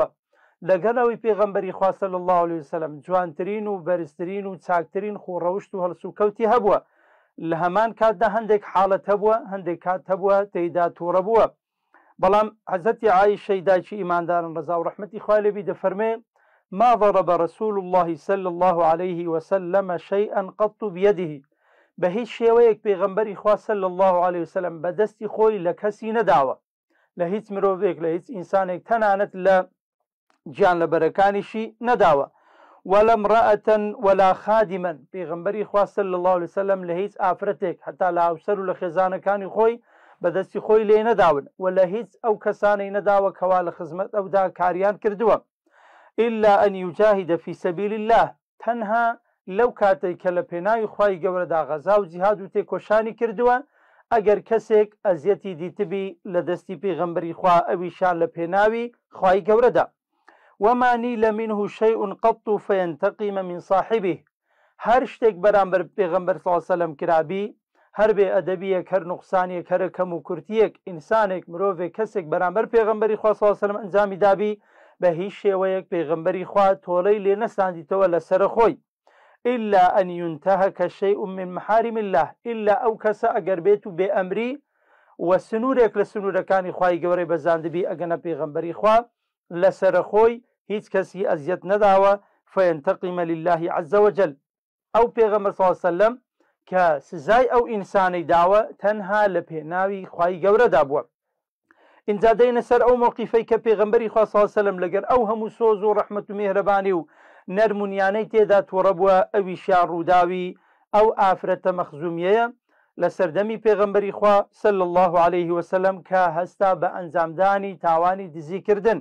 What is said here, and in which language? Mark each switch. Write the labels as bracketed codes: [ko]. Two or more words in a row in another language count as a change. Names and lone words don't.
[ckb] لەگەڵەوەی پێغەمبەری خوا [ar] صلی الله عليه وسلم [ckb] جوانترین و بەرزترین و چاکترین خوڕەوشت و هەڵس و کەوتی هەبووە. لە هەمان کاتدا هەندێک حاڵەت هەبووە، هەندێک کات هەبووە تێیدا تووڕە بووە. بەڵام حەزەتی عایشەی دایکی ئیماندارن ڕەزا و ڕەحمەتی خوای لێبی دەفەرمێ [ar] ما ضرب رسول الله صلى الله عليه وسلم شيئا قط بيده. [ckb] بە هیچ شێوەیەک پێغەمبەری خوا [ar] صلی الله عليه وسلم [ckb] بەدەستی خۆی لە کەسی نەداوە، لە هیچ مرۆڤێک لە هیچ ئینسانێک تەنانەت لە گیان لەبەرەکانیشی نەداوە. [ar] ولا امرأة ولا خادما. [ckb] پێغەمبەری خوا [ar] صلی الله عليه وسلم [ckb] لە هیچ ئافرەتێک حتا لە هاوسەر و لە خێزانەکانی خۆی بەدەستی خۆی لێ نەداون و لە هیچ ئەو کەسانەی نەداوە کەوا لە خزمەت ئەودا کاریان کردووە. [ar] إلا أن يجاهد في سبيل الله. [ckb] تەنها لەو کاتێک کە لە پێناوی خوای گەورەدا غەزا و جیهاد و تێکۆشانی کردووە، ئەگەر کەسێک ئەزیەتی دیتبی لە دەستی پێغەمبەری خوا ئەویشان لە پێناوی خوای گەورەدا. [ar] وما نيل منه شيء قط فينتقم من صاحبه. [ckb] هەر شتێک بەرامبەر پێغەمبەر [ar] صلی الله عليه وسلم [ckb] کرابی، هەر بێ ئەدەبیەک، هەر نوقسانێک، هەر کەم و کورتیەک ئینسانێک مرۆڤێک کەسێک بەرامبەر پێغەمبەری خوا [ar] صلی الله عليه وسلم [ckb] ئەنجامی دابی، بە هیچ شێوەیەک پێغەمبەری خوا تۆڵەی لێ نەساندیتەوە لەسەر خۆی. [ar] إلا أن ينتهك شيء من محارم الله. [ckb] إلا ئەو کەسە ئەگەر بێت و بێ ئەمری و سنوورێک لە سنوورەکانی خوای گەورەی بەزاندبی ئەگەنە پێغەمبەری خوا لەسەر خۆی هیچ کەسی ئەزیەت نەداوە [ar] فينتقم لله عز وجل. [ckb] ئەو پێغەمبەر [ar] صلی الله عليه وسلم [ckb] کە سزای ئەو ئینسانەی داوە تەنها لە پێناوی خوای گەورەدا بووە. اینجا دەینە سەر ئەو مووقیفەی کە پێغەمبەری خوا [ar] صلی الله عليه وسلم [ckb] لەگەر ئەو هەموو سۆز و ڕەحمەت و میهرەبانی و نەرمونیانەی تێدا تۆڕە بووە، ئەویشیان ڕووداوی ئەو ئافرەتە مەخزومیەیە لە سەردەمی پێغەمبەری خوا [ar] صلی الله عليه وسلم [ckb] کە هەستا بە ئەنجامدانی تاوانی دزیکردن.